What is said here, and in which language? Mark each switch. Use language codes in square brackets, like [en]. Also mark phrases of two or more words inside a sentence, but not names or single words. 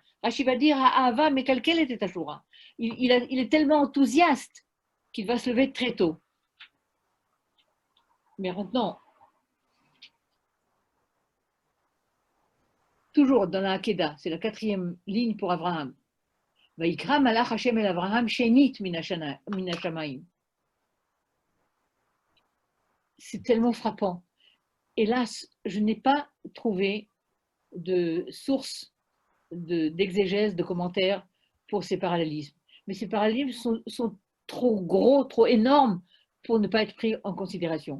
[fr] Rashi va dire à Ava, mais quelle était ta Shura? Il est tellement enthousiaste qu'il va se lever très tôt. Mais maintenant, toujours dans la Hakeda, c'est la 4e ligne pour Abraham. [he] ויקרא מלאך השם אל Abraham שנית מן השמים. [fr] C'est tellement frappant. Hélas, je n'ai pas trouvé de source d'exégèse, de commentaires pour ces parallélismes. Mais ces parallélismes sont trop gros, trop énormes pour ne pas être pris en considération.